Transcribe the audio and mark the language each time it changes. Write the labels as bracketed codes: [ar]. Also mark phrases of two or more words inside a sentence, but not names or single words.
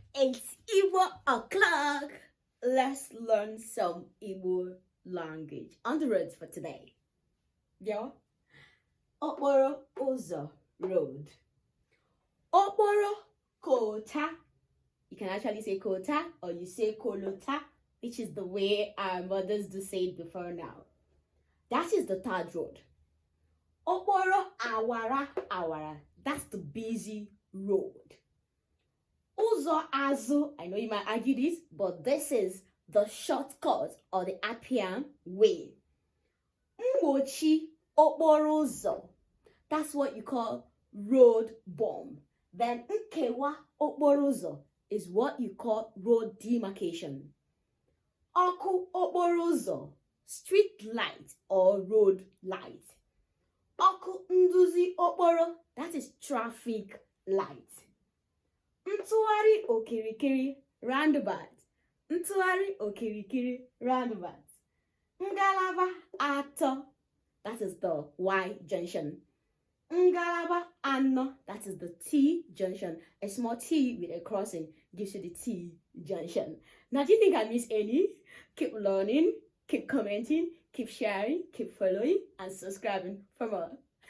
[en] It's Igbo o'clock. Let's learn some Igbo language on the roads for today. Yeah. [ig] Okporo ụzọ road. Okporo kota. [en] You can actually say kota or you say kolota, which is the way our mothers do say it before now. That is the third road. [ig] Okporo awara. [en] That's the busy road. [ig] Ụzọ azụ, [en] I know you might argue this, but this is the shortcut or the appian way. [ig] Mgbochi okporo ụzọ, [en] that's what you call road bomb. Then [ig] nkewa okporo ụzọ [en] is what you call road demarcation. [ig] Ọkụ okporo ụzọ, [en] street light or road light. [ig] Ọkụ nduzi okporo, [en] that is traffic light. [ig] Ntụgharị okirikiri roundabout. Ntụgharị okirikiri roundabout. Ngalaba atọ, [en] that is the Y junction. [ig] Ngalaba anọ, [en] that is the T junction. A small T with a crossing gives you the T junction. Now, do you think I miss any? Keep learning, keep commenting, keep sharing, keep following, and subscribing for more.